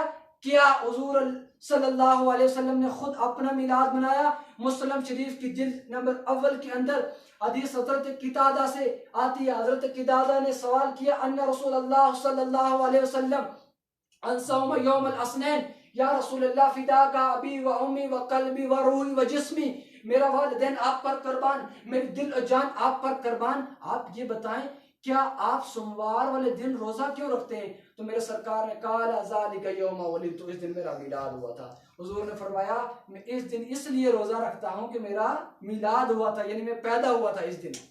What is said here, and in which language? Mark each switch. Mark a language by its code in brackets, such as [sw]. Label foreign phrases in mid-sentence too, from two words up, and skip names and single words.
[ur] کیا حضور [ar] صلی اللہ علیہ وسلم [ur] نے خود اپنا میلاد منایا؟ مسلم شریف کی جلد نمبر اول کے اندر حدیث حضرت قتادہ سے آتی ہے۔ حضرت قتادہ نے سوال کیا [ar] ان رسول اللہ صلی اللہ علیہ وسلم ان صوم یوم الاثنین، یا رسول اللہ فداک ابی و امی و قلبی و روحی و جسمی، [ur] میرا والدین آپ پر قربان، میری دل و جان آپ پر قربان، آپ یہ بتائیں کیا آپ سوموار والے دن روزہ کیوں رکھتے ہیں؟ تو میرے سرکار نے کہا [ar] ذالک یوم ولدت، [ur] اس دن میرا میلاد ہوا تھا۔ حضور نے فرمایا میں اس دن اس لیے روزہ رکھتا ہوں کہ میرا میلاد ہوا تھا، یعنی میں پیدا ہوا تھا اس دن۔